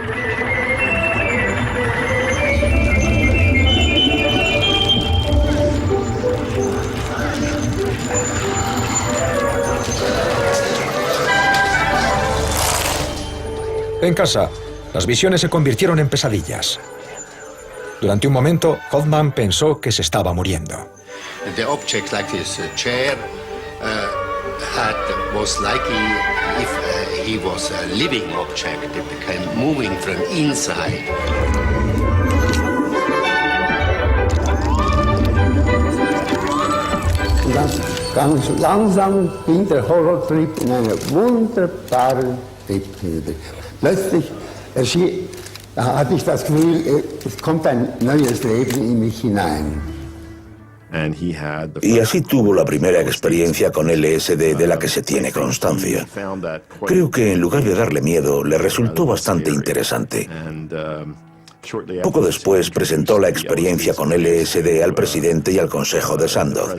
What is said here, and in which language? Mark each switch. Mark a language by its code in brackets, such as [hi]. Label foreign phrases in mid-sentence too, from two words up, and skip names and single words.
[es] En casa, las visiones se convirtieron en pesadillas. Durante un momento, Hoffman pensó que se estaba muriendo. [en] The object like this chair was like if he was a living object. It became moving from inside. [de] Ganz langsam ging der Horrortrip in eine wunderbare Triebhilfe. Plötzlich hatte ich das Gefühl, es kommt ein neues Leben in mich hinein. [es] Y así tuvo la primera experiencia con LSD de la que se tiene constancia. Creo que en lugar de darle miedo, le resultó bastante interesante. Poco después presentó la experiencia con LSD al presidente y al consejo de Sandoz.